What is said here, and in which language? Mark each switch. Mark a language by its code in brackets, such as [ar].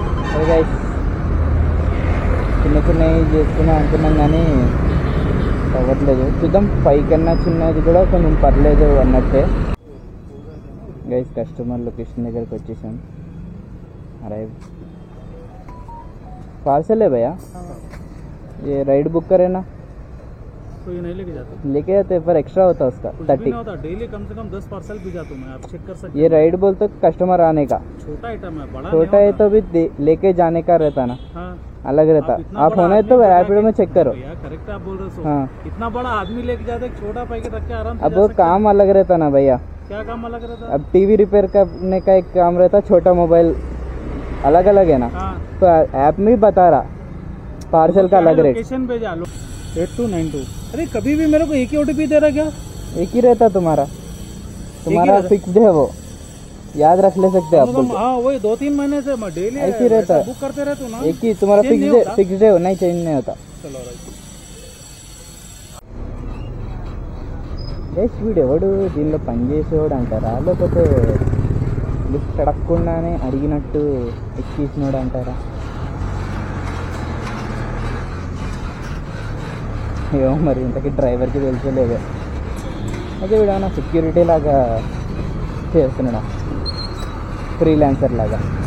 [te] సరే గైస్, చిన్న చిన్నవి చేసుకున్నాం అనుకున్నాం కానీ అవ్వట్లేదు. చూద్దాం, 5 కన్నా చిన్నది కూడా కొంచెం పర్లేదు అన్నట్టే. గైస్ కస్టమర్ లొకేషన్ దగ్గరికి వచ్చేసాం. [hi] अराइव पार्सल है भैया, ये राइड बुक करे ना तो ये नहीं लेके जाते, लेके जाते पर एक्स्ट्रा होता है उसका 30 होता। डेली कम से कम 10 पार्सल भी जाता हूँ मैं, आप चेक कर सकते। ये राइड बोलते कस्टमर आने का, छोटा आइटम है, बड़ा छोटा है तो भी लेके जाने का रहता ना। हाँ, अलग रहता। आप होना है तो रैपिडो में चेक करो। करेक्ट आप बोल रहे हो। हाँ, इतना बड़ा आदमी लेके जाते, छोटा पैकेट रख के आराम से अब वो काम अलग रहता ना भैया। क्या काम अलग रहता? अब टीवी रिपेयर करने का एक काम रहता, छोटा मोबाइल अलग अलग है ना। हाँ, तो ऐप में बता रहा पार्सल का अलग रेट। लोकेशन भेजा लो 8292। अरे कभी भी मेरे को एक ही ओटीपी दे रहा क्या? एक ही रहता तुम्हारा फिक्स्ड है वो, याद रख ले सकते आप। हाँ वही 2-3 महीने से मैं डेली ऐसे ही रहता है, बुक करते रहते हो ना। एक ही तुम्हारा फिक्स्ड है, नहीं चेंज नहीं होता। चलो [te] వీడెవడు దీనిలో పనిచేసేవాడు అంటారా, లేకపోతే లిఫ్ట్ అడగకుండానే అడిగినట్టు ఎక్కేసినోడు అంటారా? ఏమో మరి, ఇంతకీ డ్రైవర్కి తెలిసలేదు. అయితే వీడేమన్నా సెక్యూరిటీ లాగా చేస్తున్నాడా, ఫ్రీలాన్సర్ లాగా?